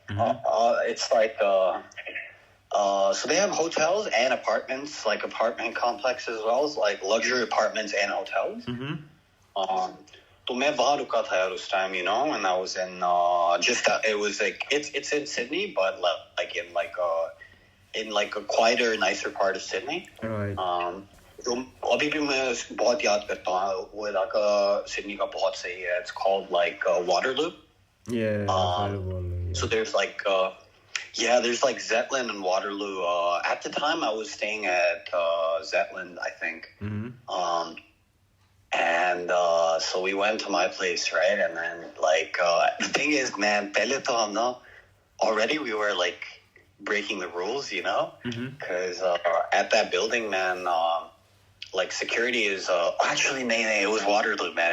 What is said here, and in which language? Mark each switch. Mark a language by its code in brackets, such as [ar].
[en] It's like so they have hotels and apartments, like apartment complexes as well as like luxury apartments and hotels. [hi] तो मैं वहाँ रुका था यार उस [en] time, you know, and I was in it was like it's in Sydney, but like in a quieter, nicer part of Sydney. Right. [hi] जो अभी भी मैं बहुत याद करता हूँ वो इलाका सिडनी का बहुत सही है. [en] It's called like Waterloo. Yeah. So there's like there's like Zetland and Waterloo. At the time I was staying at Zetland, I think. And so we went to my place, right? And then like the thing is, man, [hi] pehle to hum na [en] already we were like breaking the rules, you know, because at that building, man, like security is actually it was Waterloo, man.